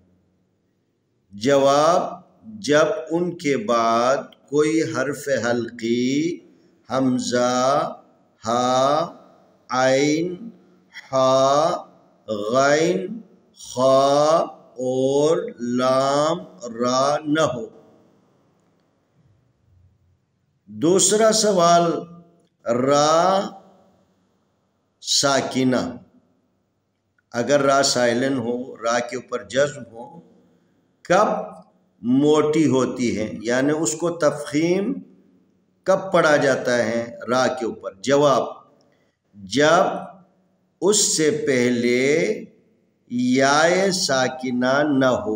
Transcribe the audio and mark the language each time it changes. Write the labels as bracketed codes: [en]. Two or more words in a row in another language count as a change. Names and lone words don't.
[ur] جواب: جب ان کے بعد کوئی حرف حلقی حمزہ، ہا، عین، ہا، غین، خا اور لام را نہ ہو. دوسرا سوال، را ساکینہ. اگر را سائلن ہو، را کے اوپر جزم ہو، کب موٹی ہوتی ہے؟ یعنی اس کو تفخیم کب پڑھا جاتا ہے را کے اوپر؟ جواب: جب اس سے پہلے یا ساکنہ نہ ہو